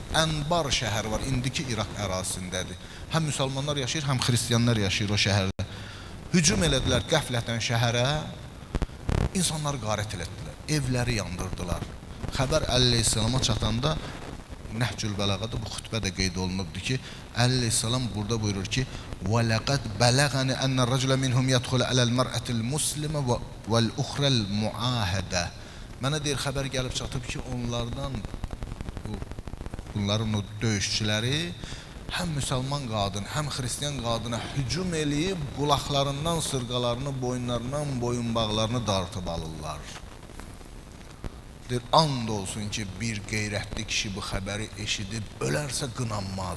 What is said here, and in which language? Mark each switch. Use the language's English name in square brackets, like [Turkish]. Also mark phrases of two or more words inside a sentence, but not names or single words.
[Azerbaijani] Ənbar şəhər var, indiki İraq ərazisindədir. Həm müsəlmanlar yaşayır, həm xristiyanlar yaşayır o şəhərdə. Hücum elədilər qəflətən şəhərə, insanlar qarət elətdilər, evləri yandırdılar. Xəbər Əli əleyhissalama çatanda Nəhcül Bəlağada bu xütbə də qeyd olunubdur ki, Əli əleyhissalam burada buyurur ki, [Arabic] وَلَقَدْ بَلَغَنِ أَنَّ الرَّجُلَ مِنْهُمْ يَدْخُلَ عَلَى الْمَرْأَةِ الْمُسْلِمَةِ وَالْأُخْرَى الْمُعَاهَدَةِ. [Azerbaijani] Mənə deyir, xəbər gəlib çatıb ki, bunların o döyüşçüləri həm müsəlman qadın, həm xristiyan qadına hücum eləyib, qulaqlarından sırqalarını, boyunlarından boyunbağlarını dartıb alırlar. Deyir, and olsun ki, bir qeyrətli kişi bu xəbəri eşidib, ölərsə qınanmaz.